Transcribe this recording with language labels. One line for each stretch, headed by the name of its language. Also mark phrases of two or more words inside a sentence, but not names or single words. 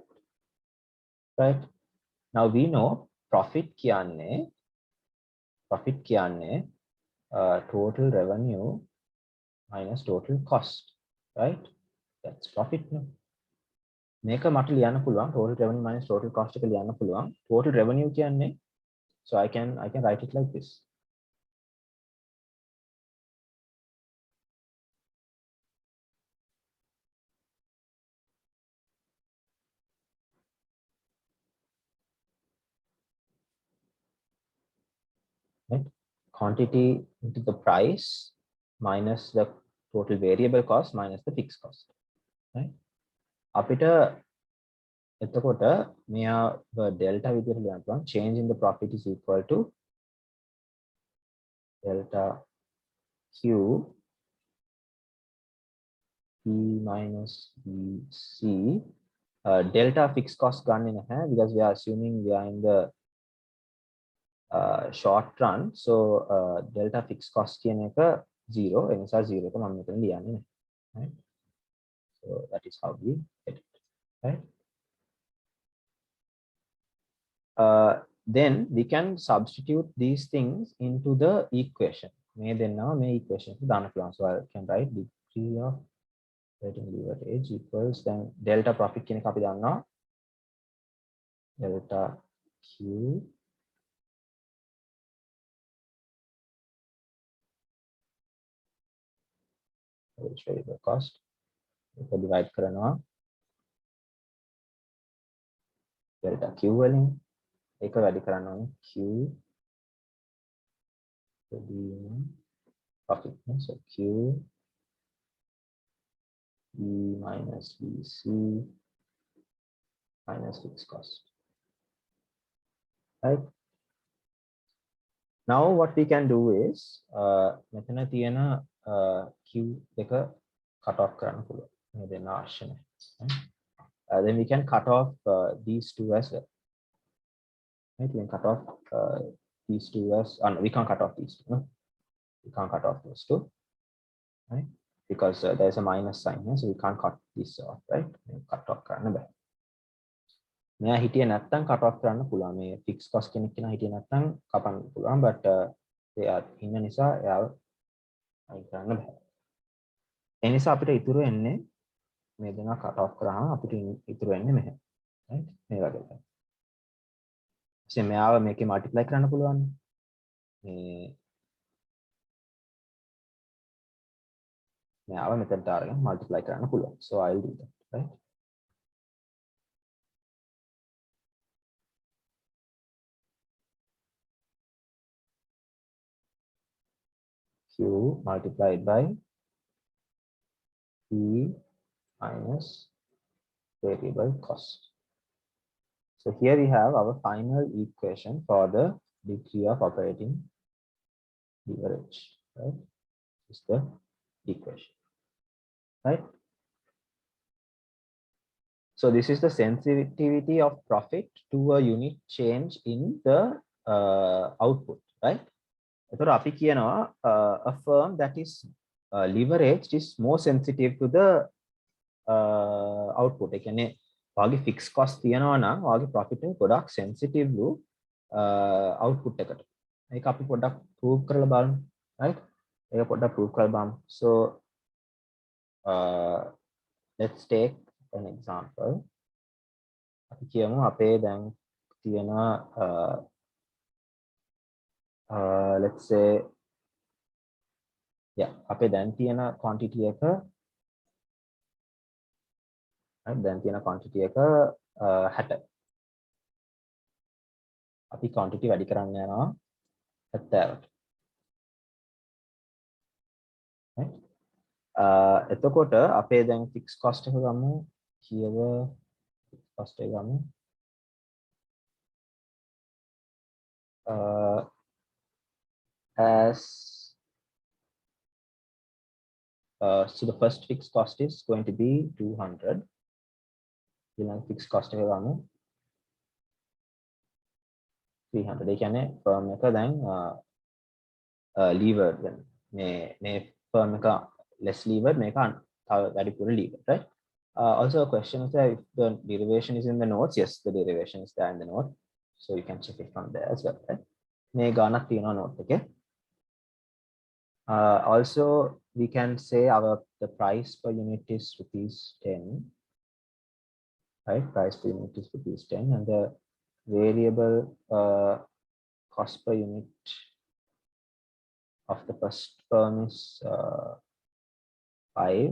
English: Right? Now we know profit kiyanne total revenue minus total cost, right? That's profit. No?
Sinhala: මේක මට ලියන්න පුළුවන්
English: total revenue minus total cost
Sinhala: එක ලියන්න පුළුවන්.
English: Total revenue කියන්නේ, so I can write it like this. Right? Quantity into the price minus the total variable cost minus the fixed cost. Right?
Sinhala: අපිට එතකොට මෙයා delta විදිහට ලියන්න පුළුවන්
English: change in the profit is equal to delta Q P minus BC. Delta fixed cost
Sinhala: ගන්නෙ නැහැ
English: because we are assuming we are in the short run. So delta fixed cost
Sinhala: කියන එක
English: 0.
Sinhala: ඒ නිසා 0 එක මම මෙතන ලියන්නේ නැහැ.
English: Right? So that is how we get it. Right? Then we can substitute these things into the equation.
Sinhala: මේ දෙන්නවා මේ equation එක දාන්න පුළුවන්.
English: So I can write degree of operating leverage equals then delta profit
Sinhala: කියන එක අපි දන්නවා
English: delta Q which variable cost
Sinhala: එක divide කරනවා
English: delta Q
Sinhala: වලින් ඒක වැඩි කරන්න ඕනේ
English: Q profit. So Q E minus BC minus fixed cost. Right? Now what we can do is
Sinhala: මෙතන තියෙන Q එක
English: cut off
Sinhala: කරන්න පුළුවන්. මේ දෙන්න අවශ්‍ය නැහැ.
English: Then we can cut off these two as well. Right? We can cut off these two as no, we can't cut off these two. No? We can't cut off those two. Right? Because there's a minus sign here, so we can't cut this off, right? Cut off
Sinhala: කරන්න බෑ. මෙයා හිටියේ නැත්තම්
English: cut off
Sinhala: කරන්න පුළුවන්. මේ
English: fixed cost
Sinhala: කෙනෙක් කෙනා හිටියේ නැත්තම් කපන්න පුළුවන්, but එයා ඉන්න නිසා එයාව අයින් කරන්න බෑ. ඒ නිසා අපිට ඉතුරු වෙන්නේ මේ දෙනා cut off කරාම අපිට ඉතුරු වෙන්නේ මෙහෙම. right? මේ වගේ තමයි. ඉතින් මෙයාව මේකේ multiply කරන්න පුළුවන්. මේ මෙයාව මෙතනට අරගෙන multiply කරන්න පුළුවන්.
English: So I'll do that, right? Q multiplied by P minus variable cost. So here we have our final equation for the degree of operating leverage, right? This is the equation, right? So this is the sensitivity of profit to a unit change in the output, right?
Sinhala: එතකොට අපි කියනවා
English: a firm that is leveraged is more sensitive to the output.
Sinhala: ඒ කියන්නේ වාගේ
English: fixed cost
Sinhala: තියනවා නම් වාගේ profit එක ගොඩක් sensitive වූ output එකට. මේක අපි පොඩ්ඩක් prove කරලා බලමු, right? ඒක පොඩ්ඩක් prove කරලා බලමු.
English: So let's take an example.
Sinhala: අපි කියමු අපේ දැන් තියෙන
English: let's say yeah
Sinhala: අපේ දැන් තියෙන quantity එක දැන් තියෙන quantity එක 60. අපි quantity වැඩි කරන්න යනවා 70ට. right? එතකොට අපේ දැන්
English: fixed cost
Sinhala: එක ගමු කීයද
English: fixed cost
Sinhala: එක ගමු
English: as So the first fixed cost is going to be 200. Fixed cost
Sinhala: එක ගමු 300. ඒ කියන්නේ firm එක දැන් levered වෙන. මේ firm එක
English: less levered
Sinhala: මේක තව වැඩිපුර levered, right?
English: Also a question is that if the derivation is in the notes, yes, the derivation is there in the note, so you can check it from there as well, right?
Sinhala: මේ ගානක් තියෙනවා note එකේ.
English: Also we can say the price per unit is ₹10, right? Price per unit is ₹10, and the variable cost per unit of the first firm is 5.